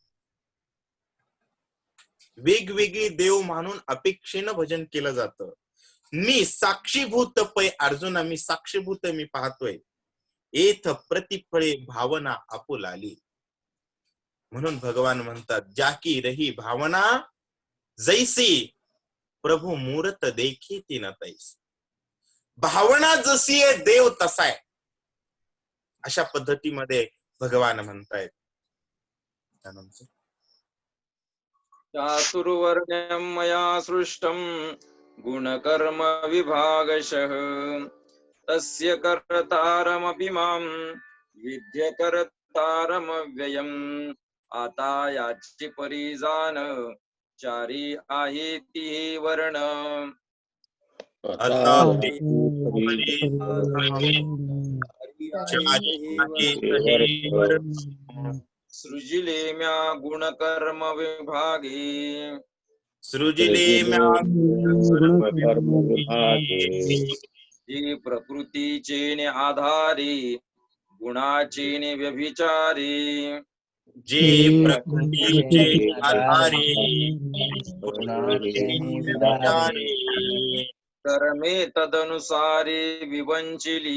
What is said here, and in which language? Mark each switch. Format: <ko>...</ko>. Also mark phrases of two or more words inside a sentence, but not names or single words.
<mr>वेगवेगळे देव मानून अपेक्षेनं भजन केलं जातं. मी साक्षीभूत पै अर्जुना, मी साक्षीभूत मी पाहतोय. एथ प्रतिफळे भावना आपुलाली. म्हणून भगवान म्हणतात,</mr> <awa>जाकी रही भावना जैसी, प्रभू मूर्त देखी ती न तैसी.</awa> <mr>भावना जशी आहे देव तसा आहे, अशा पद्धतीमध्ये भगवान म्हणतायत. त्यानंतर</mr> <sa>चातुर्वर्ण्यं मया सृष्टं गुणकर्म विभागशः, तस्य कर्तारमपि मां विद्य कर्तारमव्ययम्.</sa> <mr>आता याची परिजान, चारी आहे ती वर्ण. आता सृजिले म्या गुणकर्म विभागे, सृजिले जी प्रकृतीचे आधारी, गुणाचे व्यभिचारी. जे प्रकृतीचे आधारे, कर्मे तदनुसारे विवंचिली.</mr>